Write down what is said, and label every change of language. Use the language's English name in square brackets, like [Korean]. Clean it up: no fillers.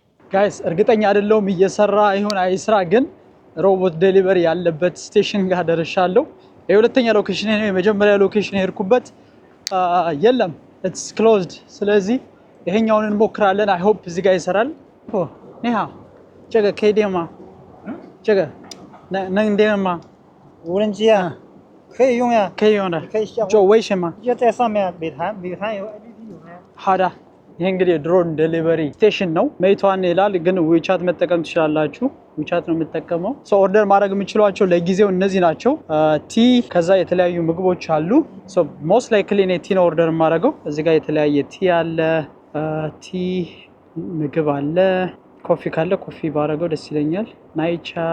[Amharic] ጋይስ እርግጠኛ አይደለሁም እየሰራ ይሁን አይስራ፣ ግን ሮቦት ዴሊቨሪ ያለበት ስቴሽን ጋር ደርሻለሁ። የሁለተኛ ሎኬሽን ነው። የመጀመሪያ ሎኬሽን ሄድኩበት የለም፣ [English] ኢትስ ክሎዝድ። [Amharic] ስለዚህ ይሄኛውን እንሞክራለን። [English] አይ ሆፕ [Amharic] እዚህ ጋር ይሰራል። [Chinese] ኦ ኒሃ ጀገ ከዴማ ጀገ ነንዴማ 无人机啊，可以用呀，可以用的，可以下就微信吗？就在上面美团有 APP 有没？好的。 [Amharic] ይሄ እንግዲህ ድሮን ዴሊቨሪ ስቴሽን ነው። ሜይቷን ይላል፣ ግን ዊቻት መጠቀም ትችላላችሁ። ዊቻት ነው የምጠቀመው። ሶ ኦርደር ማድረግ የምችሏቸው ለጊዜው እነዚህ ናቸው። ቲ ከዛ የተለያዩ ምግቦች አሉ። [English] ሶ ሞስት ላይክሊ [Amharic] እኔ ቲ ነው ኦርደር የማደርገው። እዚህ ጋር የተለያየ ቲ አለ፣ ቲ ምግብ አለ። ኮፊ ካለ ኮፊ ባደርገው ደስ ይለኛል። ናይቻ